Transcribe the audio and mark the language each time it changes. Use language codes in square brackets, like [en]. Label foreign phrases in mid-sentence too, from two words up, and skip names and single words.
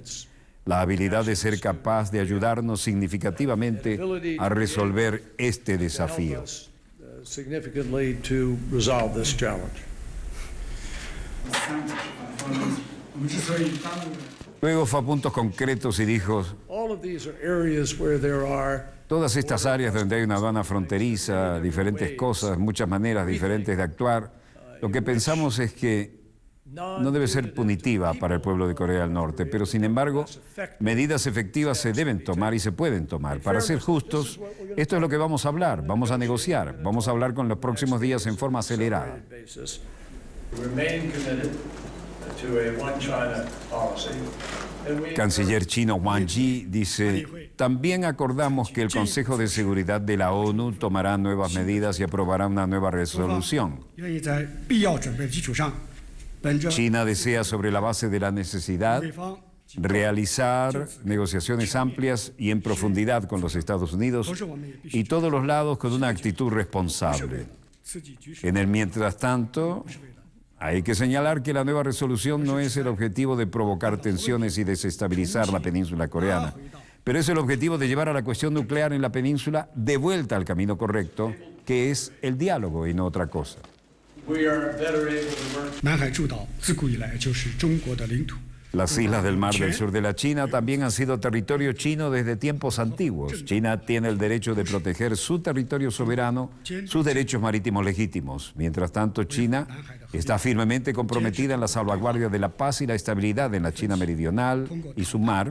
[es] La habilidad de ser capaz de ayudarnos significativamente a resolver este desafío. [en] significantly to resolve this challenge. [es] Luego fue a puntos concretos y dijo, [en] All of these are areas where there are [es] todas estas áreas donde hay una aduana fronteriza, diferentes cosas, muchas maneras diferentes de actuar, lo que pensamos es que no debe ser punitiva para el pueblo de Corea del Norte, pero sin embargo, medidas efectivas se deben tomar y se pueden tomar. Para ser justos, esto es lo que vamos a hablar, vamos a negociar, vamos a hablar con los próximos días en forma acelerada. [en] basis. Remain committed to a one China policy. And we [es] Canciller chino Wang Yi dice, también acordamos que el Consejo de Seguridad de la ONU tomará nuevas medidas y aprobará una nueva resolución. [zh] 愿意在必要准备的基础上，本着 [es] China desea, sobre la base de la necesidad, [zh] 美方 [es] realizar negociaciones amplias y en profundidad con los Estados Unidos y todos los lados con una actitud responsable. [zh] 刺激局势， [es] En el mientras tanto, hay que señalar que la nueva resolución no es el objetivo de provocar tensiones y desestabilizar la península coreana, pero es el objetivo de llevar a la cuestión nuclear en la península de vuelta al camino correcto, que es el diálogo y no otra cosa. [en] we are better able to work [zh] 南海诸岛自古以来就是中国的领土。 [es] Las islas del mar del sur de la China también han sido territorio chino desde tiempos antiguos. China tiene el derecho de proteger su territorio soberano, sus derechos marítimos legítimos. Mientras tanto, China está firmemente comprometida en la salvaguardia de la paz y la estabilidad en la China meridional y su mar